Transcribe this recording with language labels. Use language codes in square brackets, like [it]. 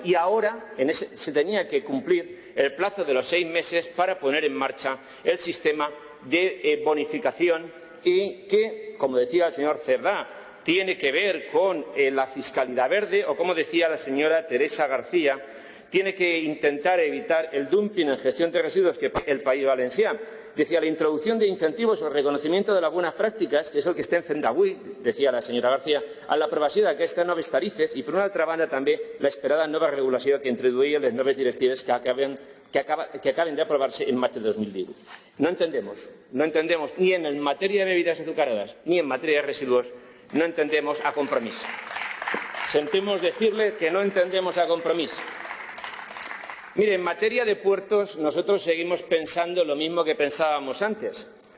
[es] Y ahora se tenía que cumplir el plazo de los 6 meses para poner en marcha el sistema de bonificación y que, como decía el señor Cerdá, tiene que ver con la fiscalidad verde o, como decía la señora Teresa García, tiene que intentar evitar el dumping en gestión de residuos que el País Valencià. Decía la introducción de incentivos o el reconocimiento de las buenas prácticas, [ca] que és el que estem fent d'avui, [es] decía la señora García, [ca] a l'aprovació d'aquestes noves tarifes i, per una altra banda, també l'esperada nova regulació que introduïa les noves directives que acaben [es] de aprobarse en marzo de 2018. No entendemos ni en materia de bebidas azucaradas ni en materia de residuos, no entendemos a Compromís. Sentimos decirle que no entendemos a Compromís. Mire, en materia de puertos nosotros seguimos pensando lo mismo que pensábamos antes.